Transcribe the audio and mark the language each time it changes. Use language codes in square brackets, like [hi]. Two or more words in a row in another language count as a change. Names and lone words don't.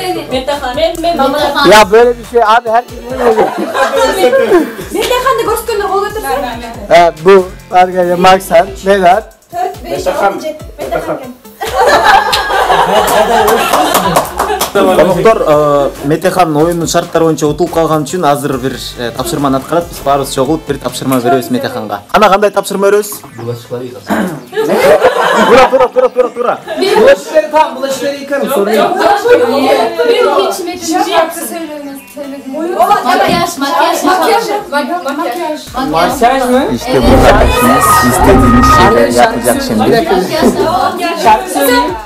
[tr] Ya böyle bir şey abi, herkes böyle oluyor. Bu arkadaşlar Maksan, Vedat. [ky] Doktor Metehan oyunun şarттары боюнча утулуп калган үчүн азыр бир тапшырманы аткарат. Биз баарыбыз чогулуп бир тапшырма беребиз Метеханга. Кана кандай тапшырма беребиз? Тура. [tr] Bulaşıkları tamam, bulaşıkları yıkarım, sorun yok. Makyaj mı? İşte bu kardeşimiz istediğiniz şeyleri yapacak şimdi. Bir dakika. Şarkı söyleyeyim.